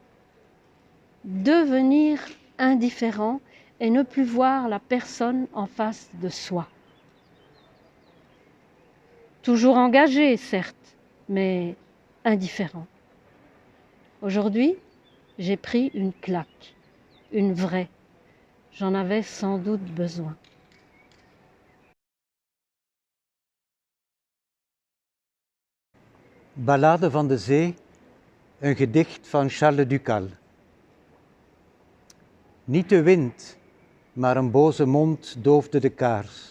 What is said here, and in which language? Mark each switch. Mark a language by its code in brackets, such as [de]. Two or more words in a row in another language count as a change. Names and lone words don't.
[fr] Devenir indifférent et ne plus voir la personne en face de soi. Toujours engagé, certes, mais indifférent. Aujourd'hui, j'ai pris une claque, une vraie. J'en avais sans doute besoin. [nl] Ballade van de Zee, een gedicht van Charles Ducal. Niet de wind, maar een boze mond doofde de kaars.